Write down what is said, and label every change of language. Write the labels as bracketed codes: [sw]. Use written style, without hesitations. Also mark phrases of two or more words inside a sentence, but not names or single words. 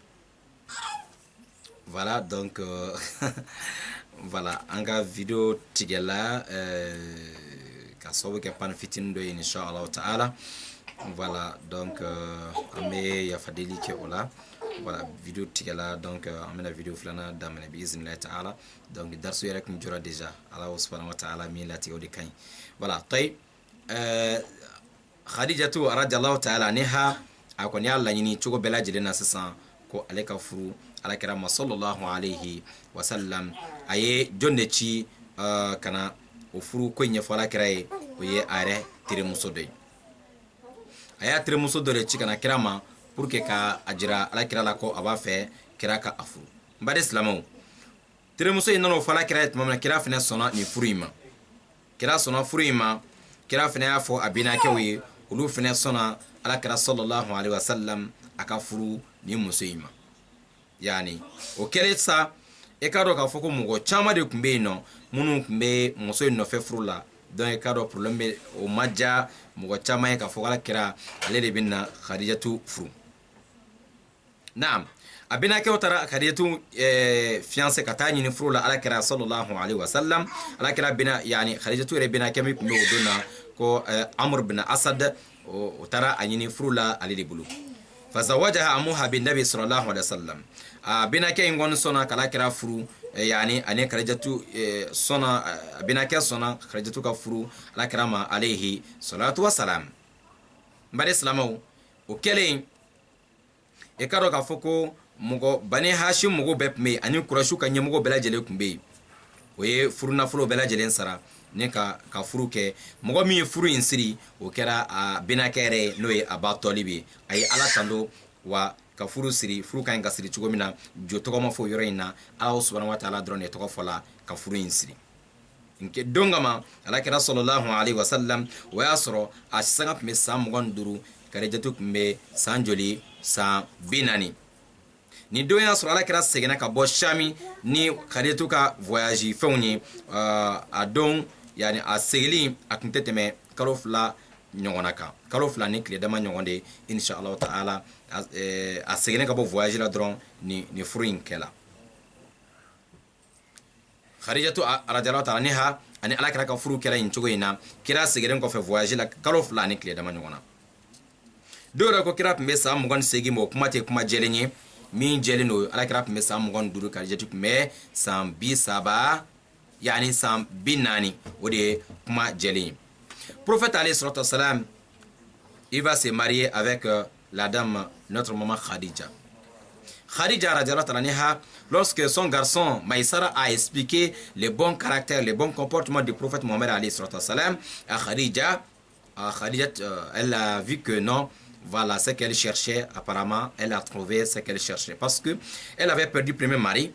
[fr] Voilà donc voilà [bm] an ka video tigɛla ka sababu kɛ pan fitinin dɔ ye inshallah taala [fr] voilà donc [bm] an bɛ yafadeli kɛ o la voilà video tigɛla donc an bɛna video filanan daminɛ bi [ar] بإذن الله تعالى [bm] donc darsu yɛrɛ kun jɔra déjà [ar] الله سبحانه وتعالى [bm] min latigɛ o de kaɲi voilà tayi Khadijatu [ar] رضي الله تعالى عنها [bm] a kɔni y'a laɲini cogo bɛɛ lajɛlen na sisan ko ale ka furu alakira ma [ar] صلى الله عليه وسلم [bm] a ye jɔn de ci kana o furu ko ɲɛfɔ alakira ye o ye a yɛrɛ terimuso dɔ ye a y'a terimuso dɔ de ci kana kira ma [fr] pour que [bm] ka a jira alakira la ko a b'a fɛ kira ka a furu n bari silamɛw terimuso in nana o fɔ alakira ye tuma min na kira fɛnɛ sɔnna nin furu in ma kira sɔnna furu in ma kira fɛnɛ y'a fɔ a bɛnakɛw ye olu fɛnɛ sɔnna alakira [ar] صلى الله عليه وسلم [bm] a ka furu nin muso in ma yani o kɛlen sa e ka dɔn k'a fɔ ko mɔgɔ caman de tun bɛ yen nɔ minnu tun bɛ muso in nɔfɛ furu la donc e ka dɔn problème bɛ o ma diya mɔgɔ caman ye k'a fɔ alakira ale de bɛ na Khadijatu furu naam a bɛnakɛw taara Khadijatu fiancé ka taa ɲini furu la alakira [ar] صلى الله عليه وسلم [bm] alakira bɛna yani Khadijatu yɛrɛ bɛnakɛ min tun bɛ o don na ko Amr bin Asad o taara a ɲini furu la ale de bolo [ar] فزوجها عمها من النبي صلى الله عليه وسلم [bm] a bɛnakɛ in kɔni sɔnna k'ala kɛra furu yani ani Khadijatu sɔnna a bɛnakɛ sɔnna Khadijatu ka furu ala kɛra ma [ar] عليه الصلاة والسلام [bm] n bari silamɛw o kɛlen e ka dɔn k'a fɔ ko mɔgɔ Bani Hashim mɔgɔw bɛɛ tun bɛ yen ani Kurɛšiw ka ɲɛmɔgɔ bɛɛ lajɛlen tun bɛ yen o ye furu nafolo bɛɛ lajɛlen sara ne ka furu kɛ mɔgɔ min ye furu in siri o kɛra a bɛnakɛ yɛrɛ n'o ye Aba Tɔlib ye a ye ala tando wa ka furu siri furu ka ɲi ka siri cogo min na jo tɔgɔ ma fɔ yɔrɔ in na [ar] الله سبحانه وتعالى [bm] dɔrɔn de tɔgɔ fɔla ka furu in siri nke don kama alakira sallallahu [ar] عليه وسلم [bm] o y'a sɔrɔ a sanga tun bɛ san 25 Khadijatu tun bɛ san joli san 40 ni don y'a sɔrɔ alakira seginna ka bɔ Shami ni Khadijatu ka voyage fɛnw ye a don yani a segili a tun tɛ tɛmɛ kalo 2 ɲɔgɔnna kan kalo 2 ni tile dama ɲɔgɔn de [ar] إن شاء الله تعالى [bm] a seginna ka bɔ voyage la dɔrɔn ni furu in kɛla Khadijatu [ar] رضي الله تعالى عنها [bm] ani alakira ka furu kɛla in cogo in na kira seginnen kɔfɛ voyage la kalo 2 ni tile dama ɲɔgɔn na dɔw ko kira tun bɛ san 28 ma o kuma tɛ kuma jɛlen ye min jɛlen don alakira tun bɛ san 25 Khadijatu tun bɛ san 30 yani san 40 o de ye kuma jɛlen ye [fr] prophète [ar] عليه الصلاة والسلام [fr] il va se marier avec la dame notre maman Khadija [ar] رضي الله تعالى عنها [fr] lorsque son garçon Maïsara a expliqué les bons caractères les bons comportements du prophète Mohammed [ar] عليه الصلاة والسلام [fr] à Khadija elle a vu que non voilà ce qu'elle cherchait apparemment elle a trouvé ce qu'elle cherchait parce que elle avait perdu premier mari